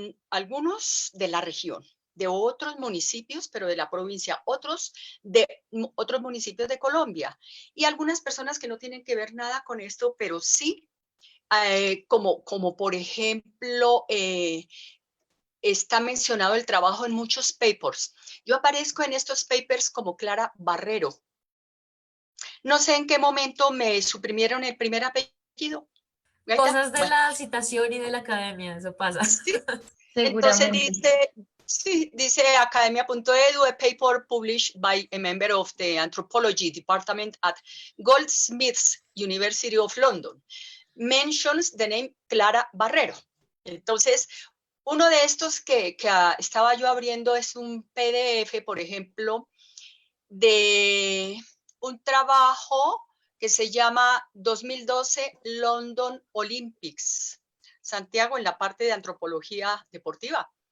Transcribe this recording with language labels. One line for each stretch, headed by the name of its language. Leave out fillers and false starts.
Spanish: algunos de la región, de otros municipios, pero de la provincia, otros de otros municipios de Colombia, y algunas personas que no tienen que ver nada con esto, pero sí, como por ejemplo, está mencionado el trabajo en muchos papers. Yo aparezco en estos papers como Clara Barrero. No sé en qué momento me suprimieron el primer apellido. ¿Gaita? Cosas de Bueno, la citación y de la academia, eso pasa. sí. Entonces Seguramente. dice, sí, dice
English: academia.edu, a paper published by a member of the anthropology department at Goldsmiths University of London mentions the name Clara Barrero.
Spanish: Entonces, uno de estos que estaba yo abriendo es un PDF, por ejemplo, de un trabajo que se llama 2012 London Olympics, Santiago en la parte de antropología deportiva.